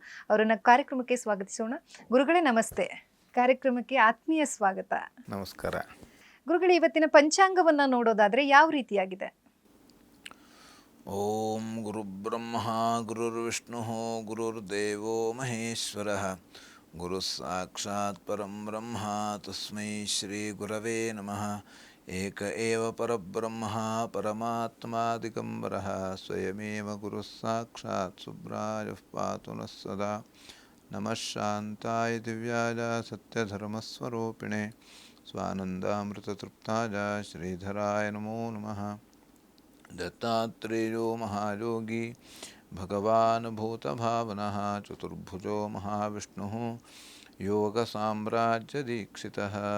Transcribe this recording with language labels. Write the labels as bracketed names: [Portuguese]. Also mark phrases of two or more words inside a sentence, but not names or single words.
[Kannada] ಅವರನ್ನ ಕಾರ್ಯಕ್ರಮಕ್ಕೆ ಸ್ವಾಗತಿಸೋಣ. ಗುರುಗಳೇ ನಮಸ್ತೆ. ಕಾರ್ಯಕ್ರಮಕ್ಕೆ ಆತ್ಮೀಯ ಸ್ವಾಗತ. ನಮಸ್ಕಾರ ಗುರುಗಳೇ, ಇವತ್ತಿನ ಪಂಚಾಂಗವನ್ನ ನೋಡೋದಾದ್ರೆ ಯಾವ ರೀತಿಯಾಗಿದೆ? [Sanskrit] ಓಂ ಗುರುಬ್ರಹ್ಮ ಗುರುರ್ವಿಷ್ಣು ಗುರುರ್ದೇವೋ ಮಹೇಶ್ವರ ಗುರು ಸಾಕ್ಷಾತ್ ಪರಂ ಬ್ರಹ್ಮ ತಸ್ಮೈ ಶ್ರೀ ಗುರವೇ ನಮಃ. ಏಕ ಏವ ಪರಬ್ರಹ್ಮ ಪರಮಾತ್ಮ ದಿಗಂಬರಃ ಸ್ವಯಮೇವ ಗುರು ಸಾಕ್ಷಾತ್ ಸುಬ್ರಾಯಃ ಪಾತು ನಃ ಸದಾ. ನಮಃ ಶಾಂತಾಯ ದಿವ್ಯಾಯ ಸತ್ಯಧರ್ಮಸ್ವರೂಪಿಣೆ ಸ್ವಾನಂದಾಮೃತತೃಪ್ತಾಯ ಶ್ರೀಧರಾಯ ನಮೋ ನಮಃ. ದತ್ತಾತ್ರೇಯೋ ಮಹಾಯೋಗಿ ಭಗವಾನ್ ಭೂತಭಾವನಃ ಚತುರ್ಭುಜೋ ಮಹಾವಿಷ್ಣುಃ ಯೋಗ ಸಾಮ್ರಾಜ್ಯ ದೀಕ್ಷಿತಃ.